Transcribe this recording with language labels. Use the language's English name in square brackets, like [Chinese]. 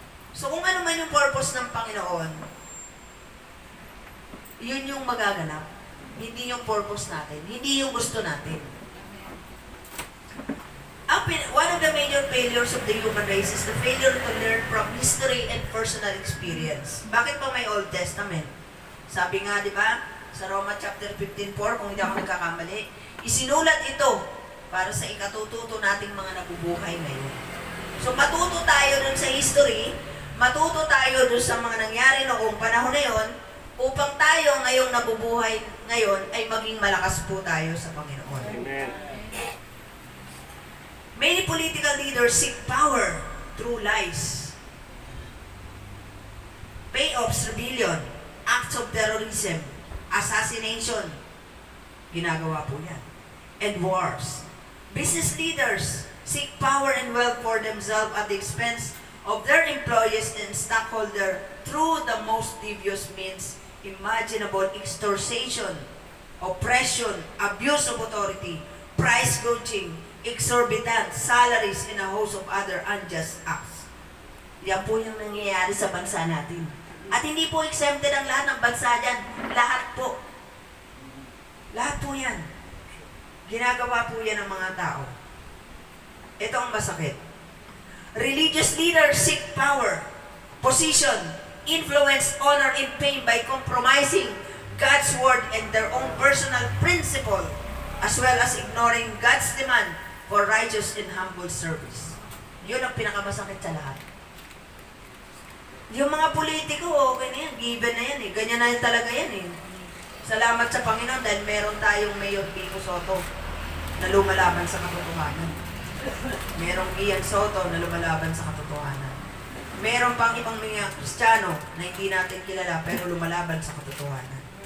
[Filipino] So kung ano man yung purpose ng Panginoon, yun yung magaganap. Hindi yung purpose natin. Hindi yung gusto natin. [English] One of the major failures of the human race is the failure to learn from history and personal experience. [Filipino] Bakit pa may Old Testament? Sabi nga, di ba, sa Roma chapter 15:4, kung hindi ako nagkakamali, isinulat ito para sa ikatututo nating mga nabubuhay ngayon. So matuto tayo dun sa history, matuto tayo dun sa mga nangyari noong panahon na yon, upang tayo ngayong nabubuhay ngayon ay maging malakas po tayo sa Panginoon. Amen. [English] Many political leaders seek power through lies, payoffs, rebellion, acts of terrorism, assassination, [Filipino] ginagawa po yan, [English] and wars. Business leaders seek power and wealth for themselves at the expense of their employees and stockholders through the most devious means imaginable: extortion, oppression, abuse of authority, price gouging, exorbitant salaries, and a host of other unjust acts. [Filipino] Yan po yung nangyayari sa bansa natin. At hindi po exempted ang lahat ng bansa dyan. Lahat po. Lahat po yan. Ginagawa po yan ng mga tao. Ito ang masakit. [English] Religious leaders seek power, position, influence, honor, and fame by compromising God's word and their own personal principle, as well as ignoring God's demand for righteous and humble service. [Filipino] Yun ang pinakamasakit sa lahat. Yung mga politiko, okay na yan, given na yan eh. Ganyan na yan talaga yan eh. Salamat sa Panginoon dahil meron tayong Mayor Pico Soto na lumalaban sa katotohanan. Merong Ian Soto na lumalaban sa katotohanan. Meron pang ibang mga Kristiyano na hindi natin kilala pero lumalaban sa katotohanan.